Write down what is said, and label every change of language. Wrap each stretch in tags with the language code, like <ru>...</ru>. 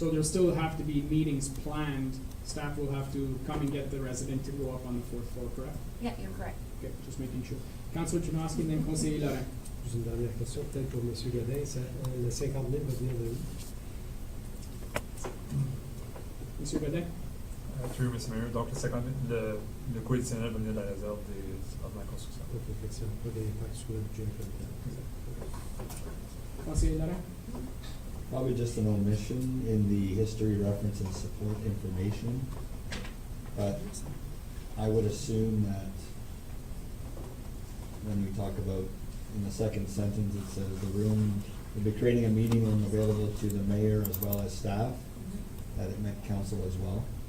<en>So there'll still have to be meetings planned. Staff will have to come and get the resident to go up on the fourth floor, correct? Yeah, you're correct. Okay, just making sure. Councilor Janoski, and then Conseiller Laurent.</en> <fr>Juste une dernière question, peut-être pour M. Godin. Le 50 000 va venir de où? Monsieur Godin?</fr> <en>Through Mr.</en> <fr>Mayor, donc le coût additionnel va venir de la réserve de la construction. Ok, fait que ça n'a pas d'impact sur le budget comme tel. Conseiller Laurent?</fr> <en>Probably just an omission in the history, reference, and support information. But I would assume that when we talk about, in the second sentence, it says the room, we'll be creating a meeting room available to the mayor as well as staff, that it meant council as well.</en>